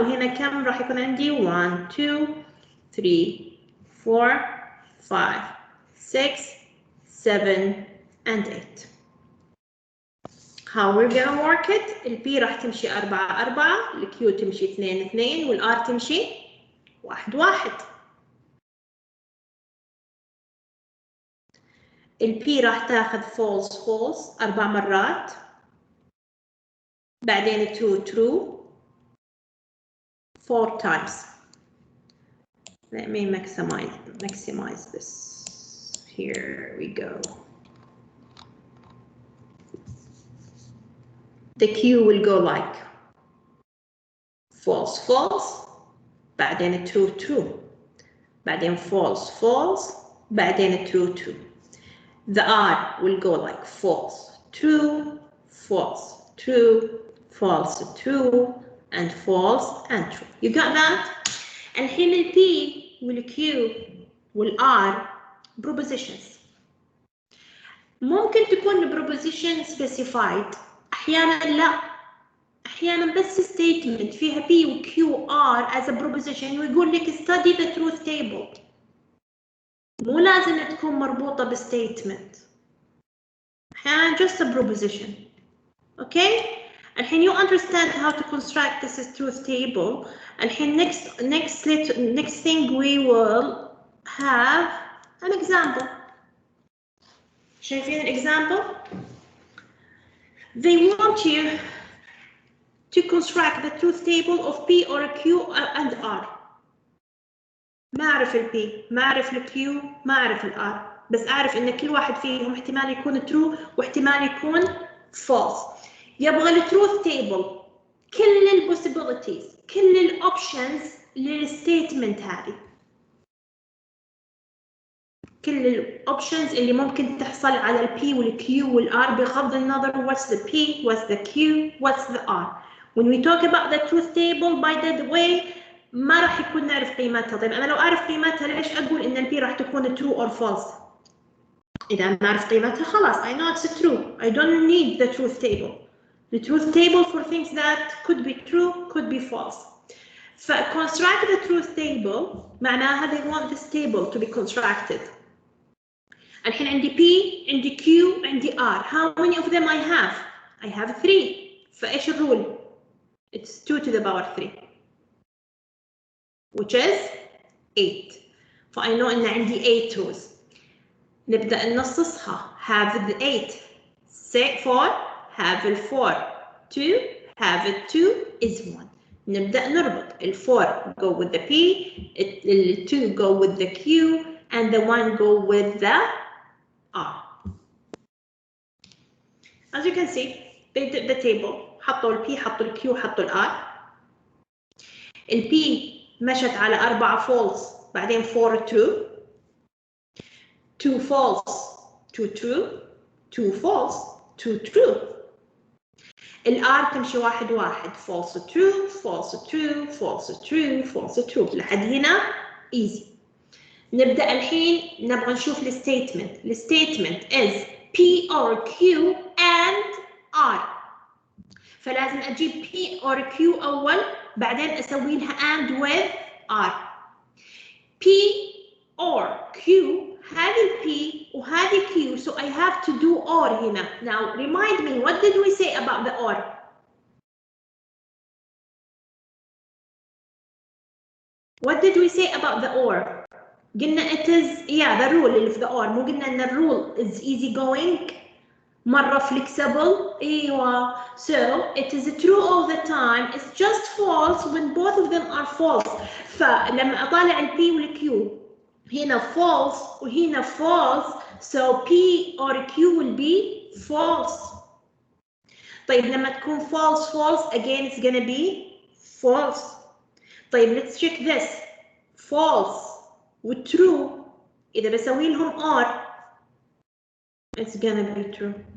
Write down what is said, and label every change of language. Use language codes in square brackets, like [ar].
[ar] وهنا كم راح يكون عندي 1 2 3 4 5 6 7 and 8. [en] how we're gonna work it. [ar] ال P راح تمشي 4 4، ال Q تمشي 2 2، وال R تمشي 1 1. ال P راح تاخذ false false 4 مرات، بعدين true true [en] 4 times. Let me maximize this. Here we go. The Q will go like false false، بعدين true true، بعدين false false، بعدين true true. The R will go like false true false true false true and false and true. You got that? [ar] الحين ال P وال Q وال R prepositions. ممكن تكون preposition specified، أحيانا لا، أحيانا بس statement فيها P و Q R as a preposition ويقول لك [en] study the truth table. [ar] مو لازم تكون مربوطة بstatement، أحيانا just a preposition. [en] Okay? الحين you understand how to construct this truth table. الحين next thing we will have an example. شايفين example? They want you to construct the truth table of P or Q and R. [ar] ما أعرف ال P، ما أعرف ال Q، ما أعرف ال R، بس أعرف إن كل واحد فيهم احتمال يكون true واحتمال يكون false. يبغى ال truth table كل ال possibilities، كل ال options للstatement هذه، كل ال options اللي ممكن تحصل على ال P وال Q وال R بغض النظر [en] what's the P, what's the Q, what's the R. When we talk about the truth table by the way [ar] ما راح يكون نعرف قيمتها. طيب أنا لو أعرف قيمتها ليش أقول إن ال P راح تكون true or false؟ إذا أنا أعرف قيمتها خلاص [en] I know it's true. I don't need the truth table. The truth table for things that could be true, could be false. فconstruct the truth table معناها they want this table to be constructed. [ar] الحين عندي P، عندي Q، عندي R. [en] How many of them I have? I have 3. فإيش الرول؟ It's 2 to the power 3. Which is 8. I know [ar] إن عندي [en] 8 rows. [ar] نبدأ نصصها. [en] Have the 8. Say 4. Have the 4. 2. Have it 2 is 1. [ar] نبدأ نربط. [en] ال 4 go with the P. ال 2 go with the Q. And the 1 go with the R. As you can see, they did the table. [ar] حطوا ال P, حطوا ال Q, حطوا ال R. ال P مشت على 4 false بعدين 4 true. [en] 2 false 2 true. 2 false 2 true. [ar] ال R تمشي 1 1 false true false true false true false true لحد هنا easy. نبدأ الحين نبغى نشوف الستيتمنت. [en] الستيتمنت is P or Q and R. [ar] فلازم أجيب P or Q أول بعدين أسوي لها and with R. [en] P or Q هذه P وهذه Q so I have to do or هنا. Now remind me what did we say about the or? What did we say about the or? قلنا it is the rule اللي في the or. [ar] مو قلنا إن الرول is easy going مرة flexible. أيوة. [en] So it is true all the time. It's just false when both of them are false. [ar] فلما أطالع ال P وال Q هنا false وهنا false. [en] So P or Q will be false. [ar] طيب لما تكون [en] false false again it's gonna be false. طيب let's check this. False وtrue إذا بسوي لهم or it's gonna be true.